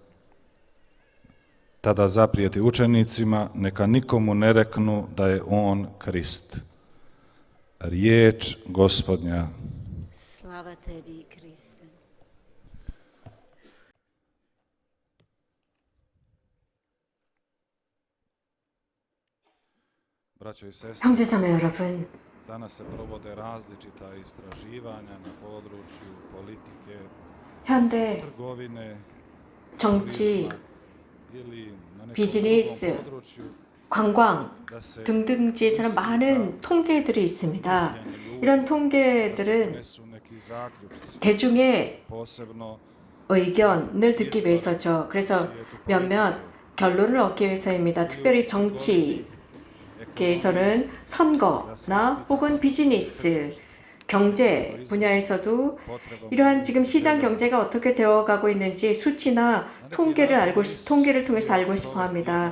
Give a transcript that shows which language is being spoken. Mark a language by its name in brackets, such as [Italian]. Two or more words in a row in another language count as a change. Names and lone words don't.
[Croatian] Tada zaprijeti učenicima, neka nikomu ne reknu da je on Krist. Riječ Gospodnja. Slava tebi, Kriste. Braćo i sestre, [Korean] 형제자매 여러분, [Croatian] danas se provode različita istraživanja na području politike, [Korean] 현대 [Croatian] trgovine, [Korean] 정치, [Croatian] turizma ili na nekom [Korean] 비즈니스, [Croatian] drugom području, [Korean] 관광 [Croatian] da se [Korean] 등등지에서는 많은 통계들이 있습니다. 이런 통계들은 [Croatian] donesu neki zaključci, [Korean] 대중의 [Croatian] posebno [Korean] 의견을 듣기 위해서죠. 그래서 몇몇 결론을 얻기 위해서입니다. 특별히 정치계에서는 선거나 혹은 비즈니스, 경제 분야에서도 이러한 지금 시장 경제가 어떻게 되어가고 있는지 수치나 통계를 통해서 알고 싶어 합니다.